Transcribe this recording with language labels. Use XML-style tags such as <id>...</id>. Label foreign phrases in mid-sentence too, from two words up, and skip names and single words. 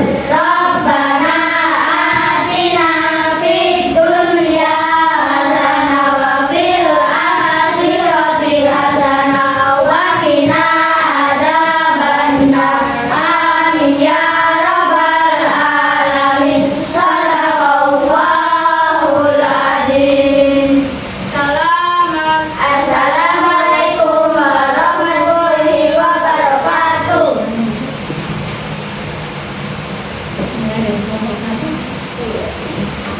<ar>ربنا آتنا في الدنيا حسنة وفي الآخرة حسنة وقنا عذاب النار. آمين يا رب العالمين. صدق الله العظيم. السلام عليكم ورحمة الله وبركاته.</ar> <id>Ya, dari kelompok 1.</id>